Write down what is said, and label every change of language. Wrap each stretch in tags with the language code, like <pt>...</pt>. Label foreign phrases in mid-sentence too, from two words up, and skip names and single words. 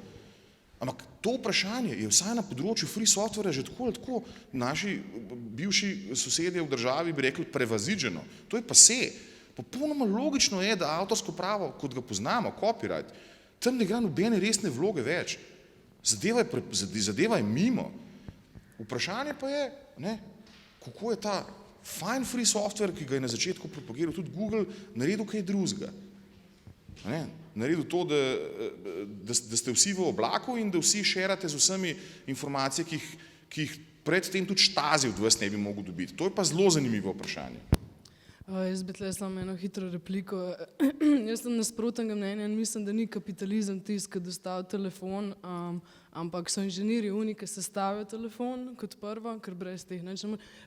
<sl>Ampak to vprašanje je vsaj na področju</sl> <en>free software</en> <sl>že tako naši bivši sosedje v državi bi rekli prevaziđeno. To je pa se. Popolnoma logično je, da avtorsko pravo, kot ga poznamo, copyright, tam ne igra nobene resne vloge več. Zadeva je mimo. Vprašanje pa je, ne, kako je ta</sl> <en>fine free software,</en> <sl>ki ga je na začetku propagiral tudi Google, naredil kaj drugega. Naredil to, da ste vsi v oblaku in da vsi šerate z vsemi informacijami, ki jih predtem tudi Stasi od vas ne bi mogel dobiti. To je pa zelo zanimivo vprašanje. Jaz bi tle samo eno hitro repliko. Jaz sem nasprotnega mnenja in mislim, da ni kapitalizem tisti, ki dostavi telefon, ampak so inženirji oni, ki sestavijo telefon kot prvo, ker brez teh nečem.</sl>